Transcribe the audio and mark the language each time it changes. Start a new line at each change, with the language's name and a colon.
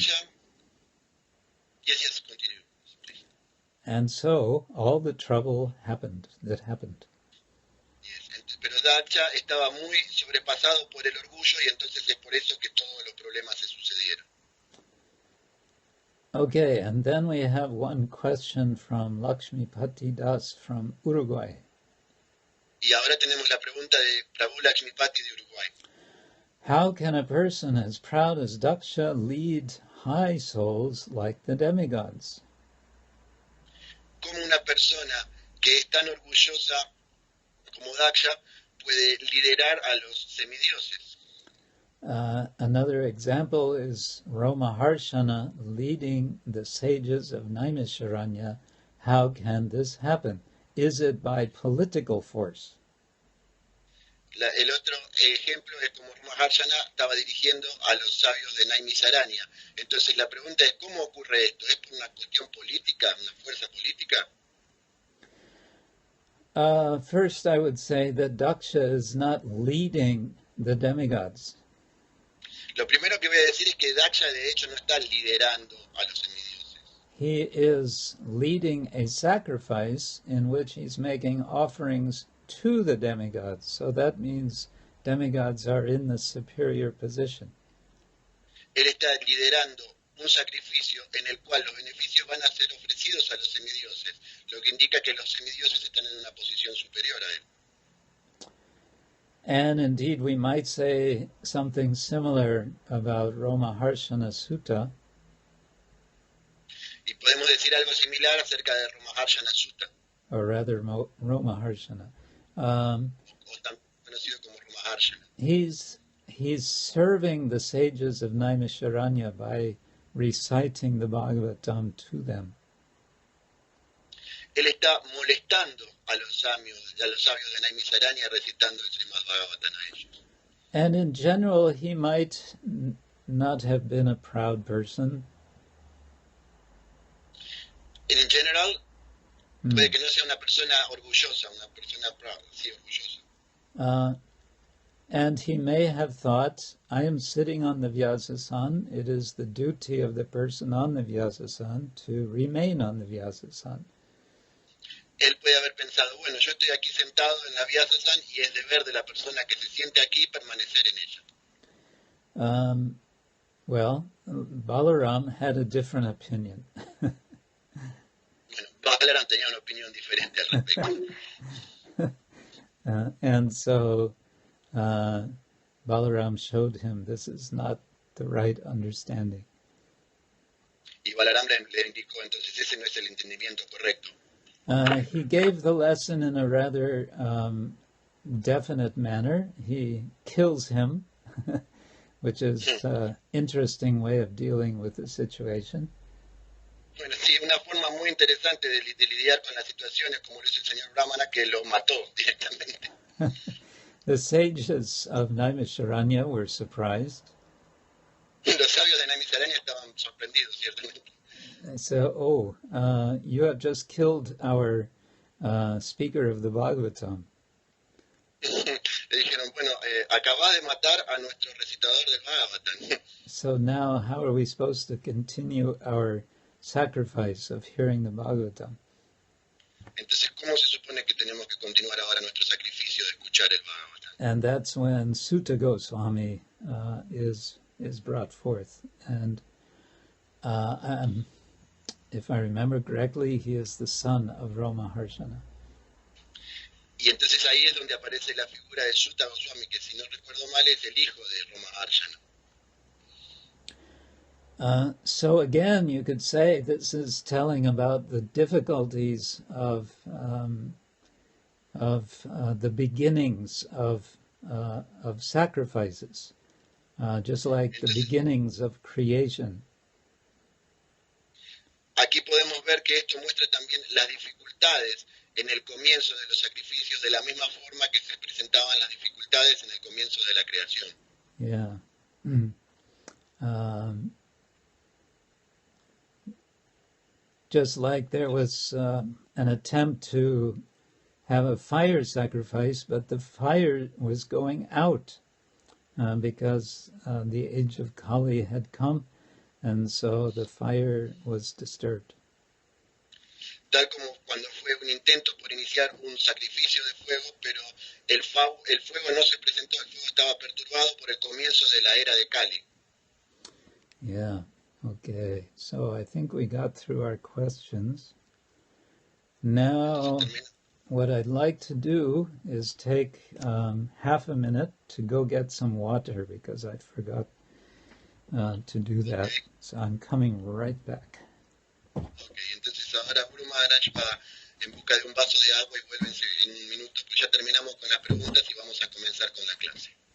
English: Daksha, yes, continue, please. And so all the trouble happened. Yes,
Spanish: pero Daksha estaba muy sobrepasado por el orgullo y entonces es por eso que todos los problemas se sucedieron.
English: Okay, and then we have one question from Lakshmipati Das from Uruguay.
Spanish: Y ahora tenemos la pregunta de Prabhu Lakshmipati de Uruguay.
English: How can a person as proud as Daksha lead high souls like the demigods?
Spanish: ¿Cómo una persona que es tan orgullosa como Daksha puede liderar a los semidioses?
English: Another example is Romaharshana leading the sages of Naimisharanya. How can this happen? Is it by political force?
Spanish: El otro ejemplo es como Maharshana estaba dirigiendo a los sabios de Naimisaranya. Entonces la pregunta es, ¿cómo ocurre esto? ¿Es por una cuestión política, una fuerza política?
English: First, I would say that Daksha is not leading the demigods.
Spanish: Lo primero que voy a decir es que Daksha de hecho no está liderando a los semidioses.
English: He is leading a sacrifice in which he's making offerings to the demigods. So that means demigods are in the superior position.
Spanish: Él está liderando un sacrificio en el cual los beneficios van a ser ofrecidos a los semidioses, lo que indica que los semidioses están en una posición superior a él.
English: And indeed, we might say something similar about Romaharshana Sutta.
Spanish: Y podemos decir algo similar acerca de Romaharshana Sutta,
English: Or rather, Romaharshana.
Spanish: o también conocido como Romaharshana.
English: He's serving the sages of Naimisharanya by reciting the Bhagavatam to them.
Spanish: Él está molestando a los sabios de Naimisaranya recitando el Srimad-Bhagavatam a ellos.
English: And in general, he might not have been a proud person.
Spanish: En general, puede que no sea una persona orgullosa, una persona
English: proud,
Spanish: sí, orgullosa.
English: And he may have thought, I am sitting on the Vyasasan. It is the duty of the person on the Vyasasan to remain on the Vyasasan.
Spanish: Él puede haber pensado, bueno, yo estoy aquí sentado en la Vyasasan y es deber de la persona que se siente aquí permanecer en ella.
English: Well, Balaram had a different opinion.
Spanish: Bueno, Tolerant tenía una opinión diferente al respecto.
English: And so Balaram showed him this is not the right understanding.
Spanish: Y Balaram le indicó, entonces ese no es el entendimiento correcto.
English: He gave the lesson in a rather definite manner. He kills him, which is an interesting way of dealing with the situation.
Spanish: Bueno, sí, una forma muy interesante de lidiar con las situaciones, como lo hizo el señor Brahmana, que lo mató directamente.
English: The sages of Naimisharanya were surprised.
Spanish: Los sabios de Naimisaranya estaban sorprendidos, ciertamente.
English: They said, you have just killed our speaker of the Bhagavatam.
Spanish: Le dijeron, bueno, acabás de matar a nuestro recitador del Bhagavatam.
English: So now how are we supposed to continue our sacrifice of hearing the Bhagavatam?
Spanish: Entonces, ¿cómo se supone que tenemos que continuar ahora nuestro sacrificio de escuchar el Bhagavatam?
English: And that's when Sutta Goswami is brought forth. And if I remember correctly, he is the son of Romaharshana.
Spanish: Y entonces ahí es donde aparece la figura de Sutta Goswami, que si no recuerdo mal es el hijo de Romaharshana.
English: So again, you could say this is telling about the difficulties of the beginnings of sacrifices, just like the beginnings of creation.
Spanish: Aquí podemos ver que esto muestra también las dificultades en el comienzo de los sacrificios, de la misma forma que se presentaban las dificultades en el comienzo de la creación.
English: Yeah. Just like there was an attempt to have a fire sacrifice, but the fire was going out because the age of Kali had come, and so the fire was disturbed.
Spanish: Tal como cuando fue un intento por iniciar un sacrificio de fuego, pero el fuego no se presentó, el fuego estaba perturbado por el comienzo de la era de Kali.
English: Yeah, okay. So I think we got through our questions. Now what I'd like to do is take half a minute to go get some water because I forgot to do that. Okay, So I'm coming right back. okay.
Spanish: Entonces ahora Guru Maharaj va en busca de un vaso de agua y vuelve en un minuto. Pues ya terminamos con las preguntas y vamos a comenzar con la clase.